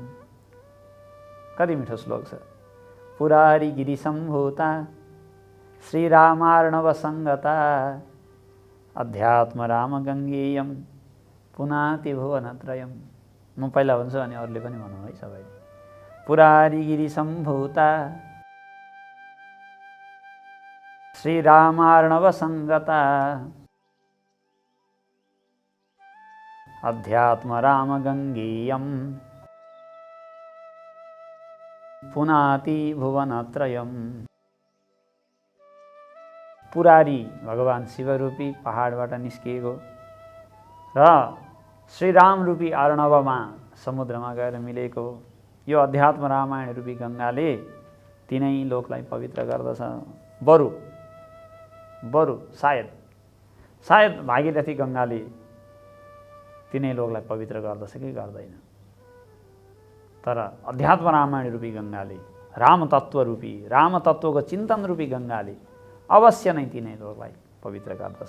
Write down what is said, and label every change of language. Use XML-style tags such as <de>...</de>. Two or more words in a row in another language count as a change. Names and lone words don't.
<ne>कति मिठो श्लोक छ।</ne> <sa>पुरारी गिरी सम्भूता श्रीरामार्णव सङ्गता अध्यात्म राम गङ्गेयम पुनाति भुवनत्रयम्।</sa> <ne>म पहिला भन्छु अनि अरूले पनि भन्नु है सबैले।</ne> <sa>पुरारी गिरी सम्भूता श्रीरामार्णव सङ्गता अध्यात्म राम गङ्गेयम पुनाति भुवनत्रयम्।</sa> <ne>पुरारी भगवान शिवरूपी पहाडबाट निस्किएको र श्रीराम रूपी अर्णवमा समुद्रमा गएर मिलेको यो अध्यात्म रामायण रूपी गङ्गाले तिनै लोकलाई पवित्र गर्दछ। बरु सायद भागीरथी गङ्गाले तिनै लोकलाई पवित्र गर्दछ कि गर्दैन, तर अध्यात्म रामायण रूपी गङ्गाले, राम तत्त्वको चिन्तन रूपी गङ्गाले अवश्य नै तिनै लोकलाई पवित्र गर्दछ।</ne>